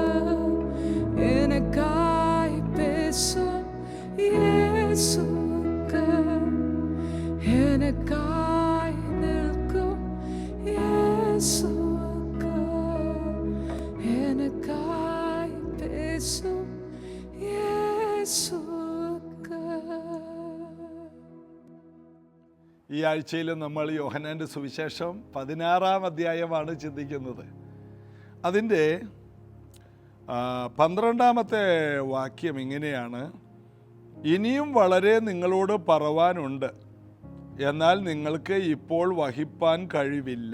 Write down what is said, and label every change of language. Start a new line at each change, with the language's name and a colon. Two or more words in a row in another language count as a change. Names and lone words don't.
Tamil: எனக்காய் பேசும் இயேசுவுக்கு எனக்காய் நிற்கும் இயேசுவுக்கு எனக்காய் பேசும் இயேசுவுக்கு.
Malayalam: ഈ ആഴ്ചയിൽ നമ്മൾ യോഹന്നാൻ്റെ സുവിശേഷം 16-ാം അധ്യായമാണ് ചിന്തിക്കുന്നത്. അതിൻ്റെ 12-ാമത്തെ വാക്യം ഇങ്ങനെയാണ്: ഇനിയും വളരെ നിങ്ങളോട് പറവാനുണ്ട്, എന്നാൽ നിങ്ങൾക്ക് ഇപ്പോൾ വഹിപ്പാൻ കഴിവില്ല.